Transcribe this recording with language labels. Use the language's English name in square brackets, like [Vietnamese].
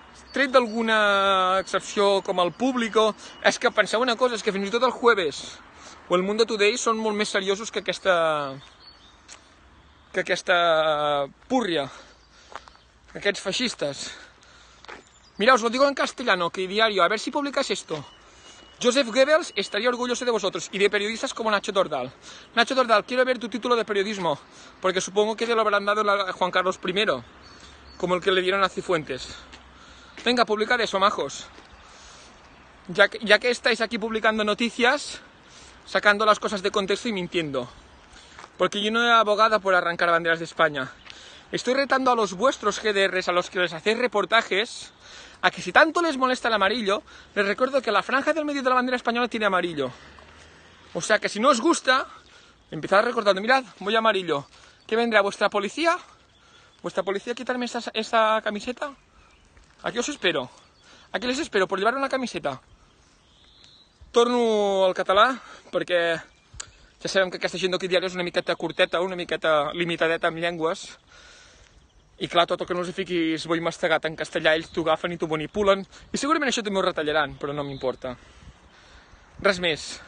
[Catalan] Tret d'alguna excepció com el Público, és que penseu una cosa, és que fins i tot el Jueves o el Mundo Today són molt més seriosos que aquesta púrria, que aquests feixistes. [Spanish] Mira, os lo digo en castellano, que diario, a ver si publicas esto. Joseph Goebbels estaría orgulloso de vosotros y de periodistas como Nacho Dordal. Nacho Dordal, quiero ver tu título de periodismo, porque supongo que te lo habrán dado a Juan Carlos I, como el que le dieron a Cifuentes. Venga, publicad eso, majos. Ya que estáis aquí publicando noticias, sacando las cosas de contexto y mintiendo. Porque yo no he abogado por arrancar banderas de España. Estoy retando a los vuestros GDRs, a los que les hacéis reportajes, a que si tanto les molesta el amarillo, les recuerdo que la franja del medio de la bandera española tiene amarillo. O sea que si no os gusta, empezad recordando, mirad, voy amarillo. ¿Qué vendrá? ¿Vuestra policía? ¿Vuestra policía a quitarme esta camiseta? Aquí os espero. Aquí les espero, por llevar una camiseta. [Catalan] Torno al català, perquè ja sabem que aquesta gent d'aquí diari és una miqueta curteta, una miqueta limitadeta amb llengües. I clar, tot el que no els fiquis boi mastegat en castellà, ells t'ho agafen i t'ho manipulen. I segurament això també ho retallaran, però no m'importa. Res més.